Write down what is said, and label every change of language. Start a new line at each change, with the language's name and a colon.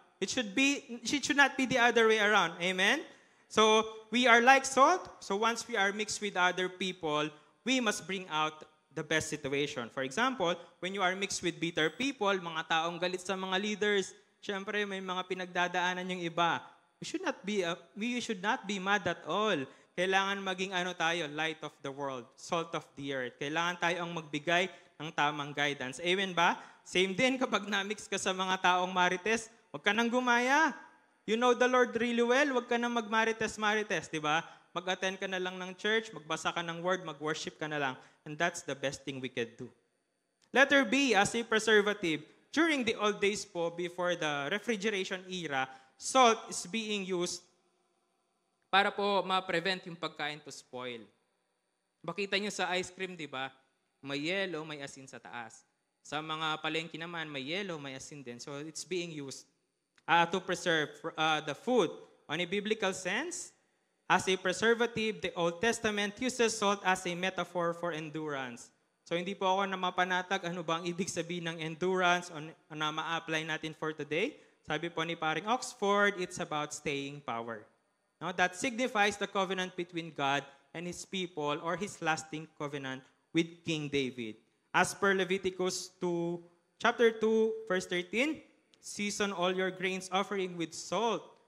English: It should not be the other way around. Amen? So, we are like salt. So, once we are mixed with other people, we must bring out the best situation. For example, when you are mixed with bitter people,
Filipino: mga taong galit sa mga leaders, syempre may mga pinagdadaanan yung iba.
English: We should not be mad at all.
Filipino: Kailangan maging tayo,
English: light of the world, salt of the earth.
Filipino: Kailangan tayo ang magbigay ng tamang guidance. Amen ba? Same din kapag na-mix ka sa mga taong marites, huwag ka nang gumaya.
English: You know the Lord really well,
Filipino: huwag ka nang magmarites-marites, di ba? Mag-attend ka na lang ng church, magbasa ka ng word, mag-worship ka na lang.
English: And that's the best thing we could do. Letter B, as a preservative. During the old days po, before the refrigeration era, salt is being used
Filipino: para po ma-prevent yung pagkain
English: to spoil.
Filipino: Makita nyo sa ice cream, di ba? May yellow, may asin sa taas. Sa mga palengke naman, may yellow, may asin din.
English: So it's being used to preserve the food. On a biblical sense, as a preservative, the Old Testament uses salt as a metaphor for endurance.
Filipino: So hindi po ako na mapanatag ano ba ang ibig sabihin ng endurance na ma-apply natin for today. Sabi po ni paring
English: Oxford, it's about staying power. Now, that signifies the covenant between God and His people or His lasting covenant with King David. As per Leviticus 2, chapter 2, verse 13, season all your grains offering with salt.